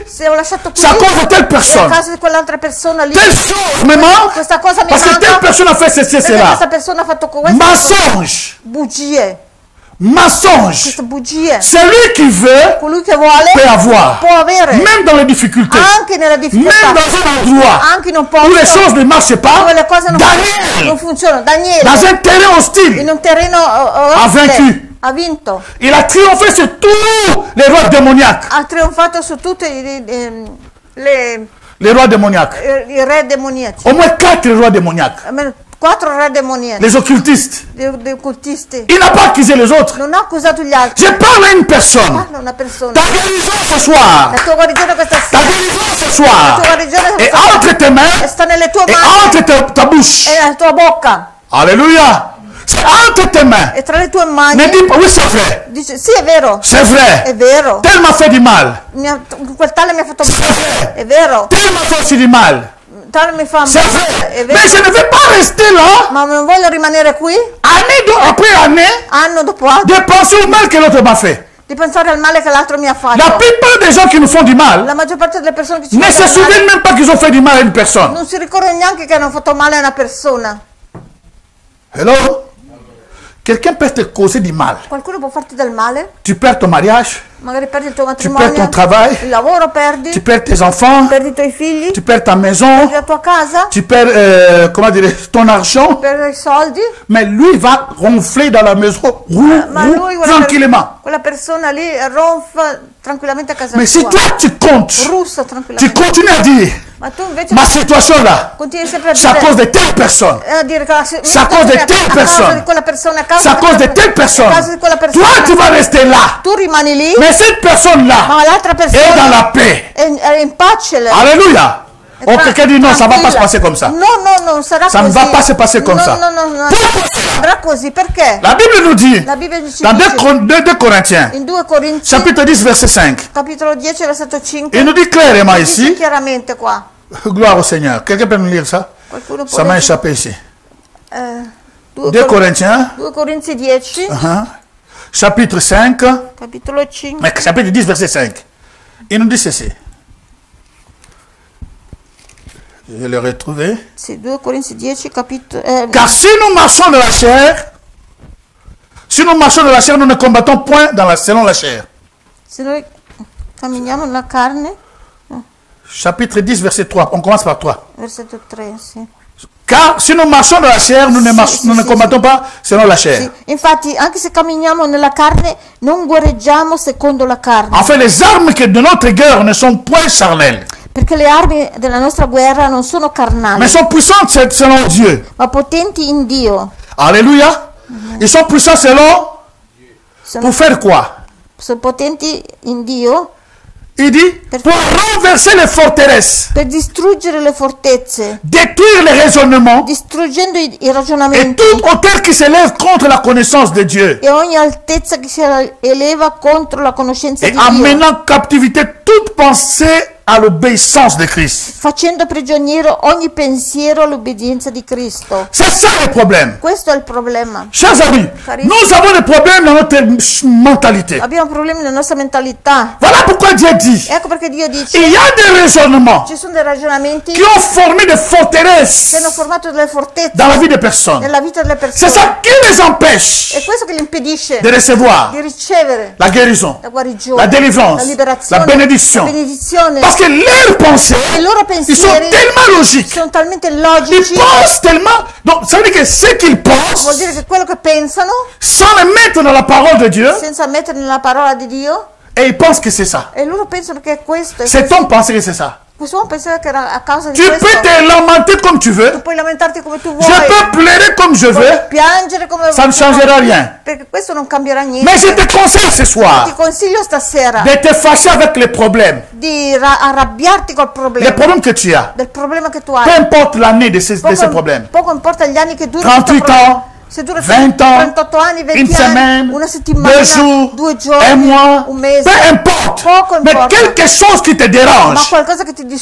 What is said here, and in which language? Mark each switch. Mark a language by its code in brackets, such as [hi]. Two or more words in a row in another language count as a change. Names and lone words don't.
[it] Se ho lasciato qui [fr] c'est à cause de telle [it] è a [fr] personne. [it] causa di quell'altra persona lì. [fr] Telle chose me manque [it] Questa cosa mi [fr] parce que telle [it] manca [fr] personne a fait ceci et [it] perché questa [fr] cela. [it] persona ha fatto questo. [fr] Mensonge. [it] Bugie. [fr] Mensonge. [it] Queste bugie. [fr] Celui qui veut [it] Colui che vuole [fr] peut avoir. [it] può avere. [fr] Même dans les difficultés. [it] Anche nella [fr] Même [it] difficoltà. [fr] dans un endroit [it] Anche in un [fr] où les [it] posto [fr] choses ne marchent pas. [it] dove le cose non [fr] Daniel, [it] funzionano. Daniele, [fr] dans un terrain hostile, [it] in un terreno [fr] vaincu. [it] ha vinto. [fr] il a triomphé sur tous les rois démoniaques. [it] Ha trionfato su tutti [fr] Les rois démoniaques. [it] i re demoniaci. [fr] Au moins 4 rois démoniaques. [it] Almeno 4 re demoniaci. [fr] Les occultistes. [it] Dei cultisti. [fr] Il n'a pas accusé les autres. [it] Non ha accusato gli altri. [fr] Je parle à une personne. [it] Parla una persona. [fr] Ta guérison ce soir. [it] La tua guarigione questa [fr] Ta [it] sera. [fr] guérison ce [it] La [fr] soir. [it] tua guarigione [fr] Et [it] questa sera. [fr] entre tes mains. [it] Sta nelle tue [fr] Et [it] mani [fr] entre ta bouche. [it] e nella tua bocca. [fr] Alléluia. C'est entre tes mains. [it] E tra le tue mani. [fr] Ne dis pas, oui c'est vrai. [it] Dice, sì, è vero. [fr] C'est [it] È [fr] vrai. [it] vero. [fr] Tel m'a fait du mal. [it] Quel tale mi ha fatto male. È vero. [fr] Tel m'a fait aussi du mal. [it] Tale mi fa [fr] C'est [it] male. [fr] vrai. [it] È vero. [fr] Mais je ne vais pas rester là, [it] Ma non voglio rimanere qui [fr] après année, [it] anno dopo anno [fr] de penser au mal que l'autre m'a fait. [it] di pensare al male che l'altro mi ha fatto. [fr] La plupart des gens qui nous font du mal [it] La maggior parte delle persone che ci [fr] ne se [it] fanno male [fr] souviennent même pas qu'ils ont fait du mal à une personne. [it] non si ricordano neanche che hanno fatto male a una persona. Hello? [fr] Quelqu'un peut te causer du mal. [it] Qualcuno può farti del male, [fr] Tu perds ton mariage, [it] magari perdi il tuo [fr] tu [it] matrimonio, [fr] perds ton travail, [it] il lavoro perdi, [fr] tu perds tes enfants, [it] perdi i tuoi figli, [fr] tu perds ta maison, [it] perdi la tua casa, [fr] tu perds, comment dire, ton argent. [it] perdi i soldi, [fr] Mais lui va ronfler dans la maison, [it] ma lui [fr] tranquillement. [it] quella persona lì ronfa tranquillamente a casa [fr] Mais si [it] sua, [fr] toi tu comptes, [it] russa [fr] tu [it] tranquillamente. [fr] continues à dire, [it] Ma tu invece [fr] ma situation là, [it] continui sempre a [fr] c'est à [it] dire [fr] cause de telle personne. [it] a dire che [fr] C'est à cause de telle personne. [it] di quella persona, a causa [fr] C'est à [it] di [fr] cause de [it] quella- [fr] telle personne. [it] a causa di quella [fr] Toi, [it] persona. [fr] tu vas rester là. [it] Tu rimani lì, [fr] Mais cette personne-là [it] ma l'altra [fr] est dans [it] persona [fr] la paix. [it] è in pace. [fr] Alléluia. Oh, quelqu'un dit non, ça ne va pas se passer comme ça. [it] No, non sarà [fr] Ça [it] così. [fr] ne va pas se passer comme [it] no, [fr] ça. [it] No, [fr] Pourquoi [it] andrà così, perché? [fr] La Bible nous dit, [it] La Bibbia ci [fr] dans [it] dice [fr] 2 Corinthiens, [it] in 2 Corinzi, [fr] chapitre 10, verset 5, [it] capitolo 10, versetto 5, [fr] il nous dit clairement [it] dice [fr] ici, [it] chiaramente qua. [fr] gloire au Seigneur. Quelqu'un peut nous lire ça? [it] Qualcuno può [fr] Ça m'a [it] leggere? [fr] échappé ici. 2 2 Corinthiens, [it] 2 Corinzi 10, [fr] chapitre 5, [it] capitolo 5, [fr] chapitre 10, verset 5. Il nous dit ceci. Je l'ai retrouvé. [it] sì, 2 Corinzi 10, capitolo... [fr] Car si nous marchons dans la chair, nous ne combattons point selon la chair. [it] se noi camminiamo nella carne, [fr] Chapitre 10, verset 3. On commence par 3. [it] versetto 3, sì. [fr] Car si nous marchons dans la chair, nous ne combattons pas selon la chair. [it] Sì, infatti, anche se camminiamo nella carne, non guerreggiamo secondo la carne, [fr] En fait, les armes de notre guerre ne sont point charnelles, [it] perché le armi della nostra guerra non sono carnali, [fr] mais sont puissantes selon Dieu. [it] ma potenti in Dio. [fr] Alléluia. Ils sont puissants selon... [it] Sono, [fr] Pour faire quoi? [it] sono potenti in Dio [fr] Il dit, pour renverser les forteresses, [it] per distruggere le fortezze, [fr] détruire les raisonnements [it] distruggendo i [fr] et [it] ragionamenti [fr] toute hauteur qui s'élève contre la connaissance de Dieu. [it] e ogni altezza che si eleva contro la conoscenza [fr] Et [it] di Dio, [fr] amenant captivité toute pensée à l'obéissance de Christ. [it] facendo prigioniero ogni pensiero all'obbedienza di Cristo. [fr] C'est ça le problème. [it] Questo è il problema. [fr] Chers amis, [it] Carissimo. [fr] nous avons des problèmes dans notre mentalité. [it] Abbiamo problemi nella nostra mentalità. [fr] Voilà pourquoi Dieu dit, [it] Ecco perché Dio dice, [fr] il y a des raisonnements [it] ci sono dei ragionamenti [fr] qui ont formé des [it] che [fr] forteresses [it] hanno formato delle fortezze [fr] dans la vie des personnes. [it] nella vita delle [fr] C'est [it] persone. [fr] ça qui les empêche [it] È questo che gli impedisce [fr] de recevoir [it] di ricevere [fr] la guérison, [it] la guarigione, [fr] la délivrance, [it] la liberazione, [fr] la bénédiction. [it] la benedizione. [fr] Parce que leurs pensées, [it] I loro [fr] ils sont [it] pensieri [fr] tellement logiques. [it] sono talmente [fr] Ils [it] logici, [fr] pensent tellement. Donc, ça veut dire que ce qu'ils [it] vuol [fr] pensent, [it] dire che quello che pensano, [fr] sans le mettre dans la parole de Dieu, [it] senza mettere nella parola di Dio, [fr] et ils pensent que c'est ça. [it] e loro pensano che è questo. [fr] Cet homme pensait que c'est ça. [it] Questo uomo pensava che era a causa di [fr] Tu [it] questo. [fr] peux te lamenter comme tu veux. [it] Tu puoi lamentarti come tu vuoi. [fr] Je peux pleurer comme je [it] Puoi [fr] veux. [it] piangere come [fr] Ça ne [it] tu vuoi, [fr] changera rien. [it] perché questo non cambierà niente. [fr] Mais je te conseille ce [it] Ti [fr] soir [it] consiglio stasera [fr] de te fâcher avec les problèmes. [it] di arrabbiarti col [fr] Les [it] problema. [fr] problèmes que tu as. [it] Del problema che tu [fr] Peu [it] hai. [fr] importe l'année de ces problèmes. [it] Poco importa gli anni che durano. [fr] 38 ans, [it] Se dura [fr] 20 ans, [it] 38 anni, 20 [fr] une [it] anni, [fr] semaine, [it] una settimana, [fr] 2 jours, [it] 2 giorni, [fr] un mois, [it] un mese. [fr] peu importe. [it] Poco [fr] Mais [it] importa. [fr] quelque chose qui te [it] Ma [fr] dérange, [it] qualcosa che ti [fr] tu